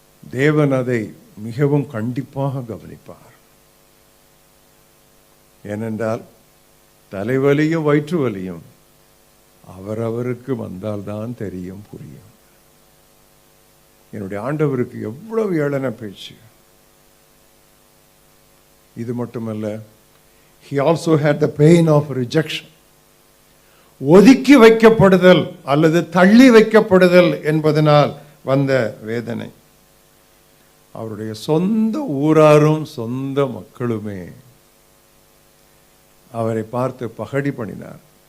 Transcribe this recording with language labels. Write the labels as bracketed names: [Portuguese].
[Tamil] தேவன் அதை மிகவும் கண்டிப்பாக கவனிப்பார். ஏனென்றால் தலைவலியும் வயிற்று வலியும் அவரவருக்கு வந்தால்தான் தெரியும், புரியும். என்னுடைய ஆண்டவருக்கு எவ்வளவு ஏளன பேச்சு! இது மட்டுமல்ல, [English] he also had the pain of rejection. [Tamil] ஒதுக்கி வைக்கப்படுதல் அல்லது தள்ளி வைக்கப்படுதல் என்பதனால் வந்த வேதனை. அவருடைய சொந்த ஊராரும் சொந்த மக்களுமே அவரை பார்த்து பகடி பண்ணினார்.